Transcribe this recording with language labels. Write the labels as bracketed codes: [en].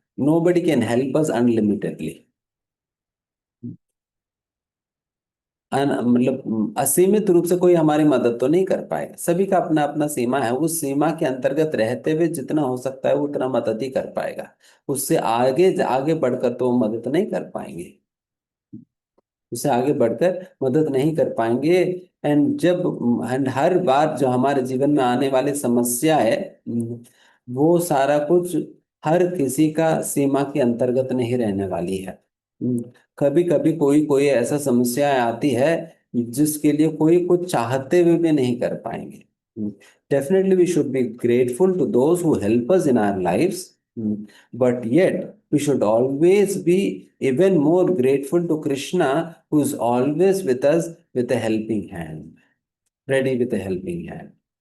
[en] Nobody can help us unlimitedly. [hi] मतलब असीमित रूप से कोई हमारी मदद तो नहीं कर पाएगा। सभी का अपना अपना सीमा है, उस सीमा के अंतर्गत रहते हुए जितना हो सकता है वो उतना मदद ही कर पाएगा। उससे आगे आगे बढ़कर तो वो मदद नहीं कर पाएंगे, उससे आगे बढ़कर मदद नहीं कर पाएंगे। एंड हर बार जो हमारे जीवन में आने वाली समस्या है, वो सारा कुछ हर किसी का सीमा के अंतर्गत नहीं रहने वाली है। कभी कभी कोई कोई ऐसा समस्या आती है जिसके लिए कोई कुछ चाहते हुए भी नहीं कर पाएंगे। [en] Definitely we should be grateful to those who help us in our lives, but yet we should always be even more grateful to Krishna, who is always with us with a helping hand, ready with a helping hand.